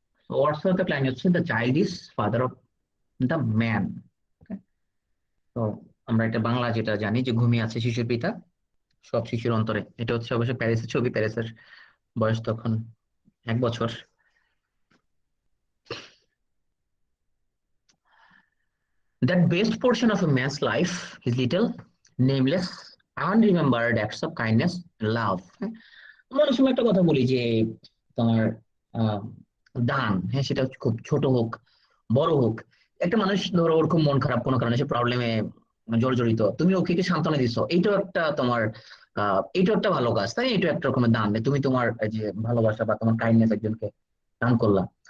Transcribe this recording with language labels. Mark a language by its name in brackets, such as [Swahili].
[Bangla] ওয়ার্ডসওয়ার্থের line হচ্ছে [English] The child is father of the man. [Bangla] তো আমরা এটা বাংলা যেটা জানি যে ঘুমিয়ে আছে শিশুর পিতা সব শিশুর অন্তরে, এটা হচ্ছে অবশ্য প্যারিসের ছবি, প্যারিসের বয়স তখন 1 বছর। [English] That best portion of a man's life is little, nameless, unremembered acts of kindness and love. [Bangla] আমরা অনেক সময় একটা কথা বলি যে তোমার আহ, দান, হ্যাঁ সেটা খুব ছোট হোক বড় হোক, একটা মানুষ ধরো ওর খুব মন খারাপ কোনো কারণে, সে প্রবলেমে জর্জরিত, তুমি ওকে কি সান্ত্বনা দিচ্ছ, এইটাও একটা তোমার এইটাও একটা ভালো কাজ, তাই এটা একটা রকমের দান, তুমি তোমার এই যে ভালোবাসা বা তোমার কাইন্ডনেস একজনকে দান করলা।